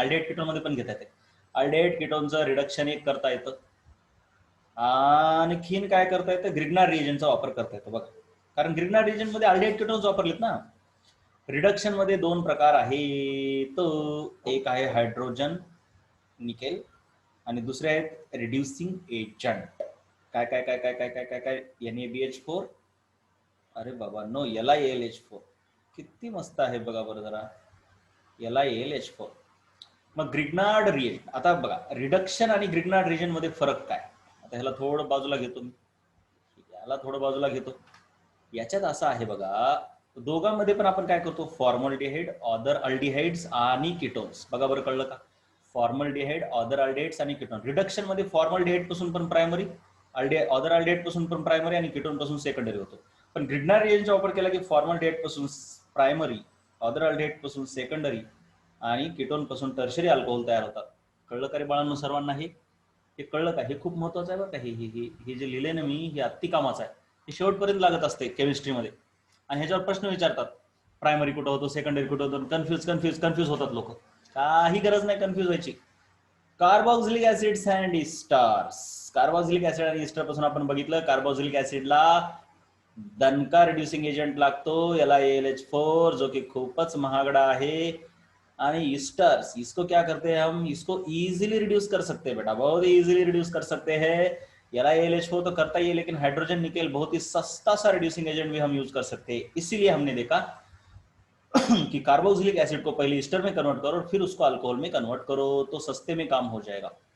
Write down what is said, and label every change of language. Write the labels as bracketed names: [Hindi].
[Marathi] Aldehyde ketone मध्ये पण घेता येते. अल्डेहाइड कीटोनचं रिडक्शन एक करता येतं, आणखीन काय करता येतं, ग्रिग्नार्ड रिएजंटचा वापर करता येतो बघा. कारण ग्रिग्नार्ड रिएजंट मध्ये अल्डेहाइड कीटोन्स वापरलेत ना. रिडक्शन मध्ये दोन प्रकार आहेत, एक आहे हायड्रोजन निकेल आणि दुसरे आहेत रिड्युसिंग एजंट. काय काय काय काय काय काय काय काय NaBH4. अरे बाबा नो, LiAlH4. किती मस्त आहे बघा बरं जरा, LiAlH4. मग ग्रिग्नार्ड रिएजंट. आता बघा, रिडक्शन आणि ग्रिग्नार्ड रिएजंट मध्ये फरक काय. आता ह्याला थोडं बाजूला घेतो मी, याला थोडं बाजूला घेतो. याच्यात असं आहे बघा, दोघांमध्ये पण आपण काय करतो, फॉर्मल्डिहाइड, ऑदर अल्डिहाइड्स आणि कीटोन्स. बघा बरं कळलं का, फॉर्मल्डिहाइड, ऑदर अल्डिहाइड्स आणि कीटोन. रिडक्शन मध्ये फॉर्मल्डिहाइड पासून पण प्रायमरी, ऑदर अल्डिहाइड पासून पण प्रायमरी आणि कीटोन पासून सेकंडरी होतो. पण ग्रिग्नार्ड रिएजंटचा वापर केला की फॉर्मल्डिहाइड पासून प्रायमरी, ऑदर अल्डिहाइड पासून सेकंडरी आणि कीटोन पासून टर्शरी अल्कोहोल तयार होतात. कळलं का रे बाळांनो सर्वांना, हे कळलं का. हे खूप महत्वाचं आहे बरं का. हे जे लिहिले ना मी, हे अति कामाचं आहे. हे शेवटपर्यंत लागत असते केमिस्ट्रीमध्ये. आणि ह्याच्यावर प्रश्न विचारतात, प्रायमरी कुठं होतो, सेकंडरी कुठं होतो. कन्फ्यूज होतात लोक. काही गरज नाही कन्फ्यूज व्हायची. Carboxylic acids and इस्टर्स. Carboxylic acid आणि इस्टर पासून आपण बघितलं, कार्बोक्सिलिक ऍसिडला दणका रिड्युसिंग एजंट लागतो, LiAlH4, जो की खूपच महागडा आहे. [Hindi] आणि इस्टर्स, इसको क्या करते हैं हम, इसको इजीली रिड्यूस कर सकते हैं बेटा, बहुत ही इजीली रिड्यूस कर सकते हैं. LiAlH4 तो करता ही है, लेकिन हाइड्रोजन निकेल बहुत ही सस्ता सा रिड्यूसिंग एजेंट भी हम यूज कर सकते हैं. इसीलिए हमने देखा कि कार्बोक्सिलिक एसिड को पहले ईस्टर में कन्वर्ट करो और फिर उसको अल्कोहल में कन्वर्ट करो, तो सस्ते में काम हो जाएगा.